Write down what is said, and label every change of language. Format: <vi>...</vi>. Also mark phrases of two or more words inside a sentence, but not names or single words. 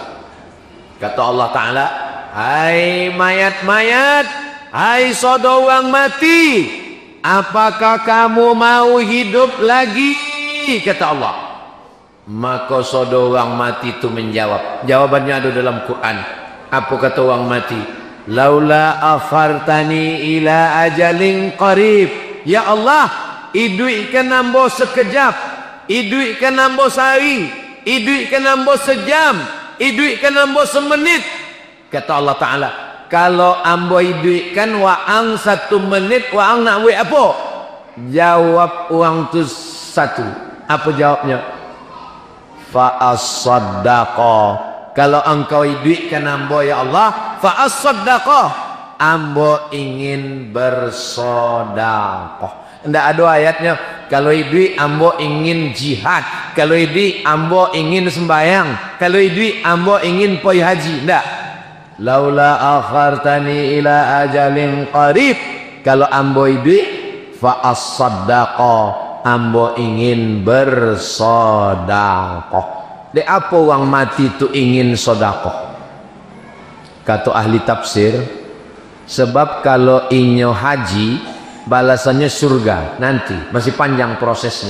<id>Kata Allah Ta'ala, hai mayat-mayat, hai seorang mati, apakah kamu mau hidup lagi? Kata Allah. Maka seorang mati itu menjawab, jawabannya ada dalam Quran. Apa kata orang mati?</id> <ar>لولا أخرتني إلى أجل قريب.</ar> <id>Ya Allah,</id> <min>iduikan nambo sekejap, iduikan nambo sehari, iduikan nambo sejam, iduikan nambo semenit. Kata Allah Ta'ala, kalau ambo iduikan waang 1 menit, waang nak buat apa?</min> <id>Jawab uang tu satu. Apa jawabnya?</id> <ar>فأصدق.</ar> <id>Kalau engkau iduikan ambo ya Allah, fa'as-saddaqah, ambo ingin bersedekah. Tidak ada ayatnya kalau idui ambo ingin jihad, kalau idui ambo ingin sembahyang, kalau idui ambo ingin pergi haji. Tidak.</id> <ar>لولا أخرتني إلى أجل قريب,</ar> <id>kalau ambo idui fa'as-saddaqah, ambo ingin bersedekah. De apa orang mati itu ingin sedekah? Kata ahli tafsir, sebab kalau inyo haji balasannya surga nanti, masih panjang prosesnya.</id>